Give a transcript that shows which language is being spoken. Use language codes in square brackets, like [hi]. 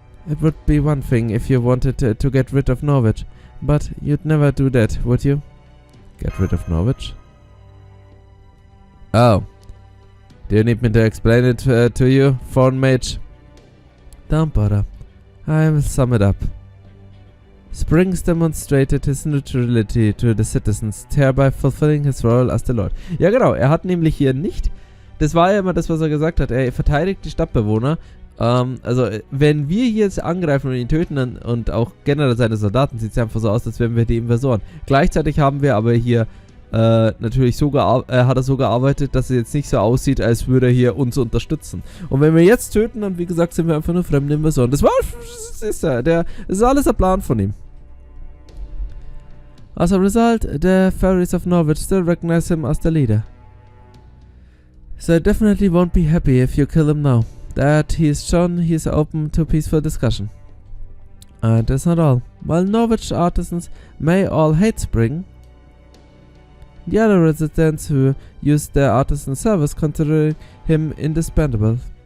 [en] It would be one thing if you wanted to get rid of Norwich, but you'd never do that, would you? Get rid of Norwich? Oh. Do you need me to explain it to you, Foreign Mage? Don't bother. I will sum it up. Springs demonstrated his neutrality to the citizens, thereby fulfilling his role as the Lord. [de] Ja genau, er hat nämlich hier nicht, das war ja immer das, was er gesagt hat, er verteidigt die Stadtbewohner. Also wenn wir hier jetzt angreifen und ihn töten und auch generell seine Soldaten, sieht es einfach so aus, als wären wir die Invasoren. Gleichzeitig haben wir aber hier natürlich so hat er so gearbeitet, dass es jetzt nicht so aussieht, als würde er hier uns unterstützen. Und wenn wir jetzt töten, dann wie gesagt, sind wir einfach nur fremde Invasoren. Das ist alles ein Plan von ihm. [en] As a result, the fairies of Norwich still recognize him as the leader. So I definitely won't be happy if you kill him now. That he's shown he's open to peaceful discussion. And that's not all. While Norwich artisans may all hate Spring, the other residents who use their artisan service consider him indispensable.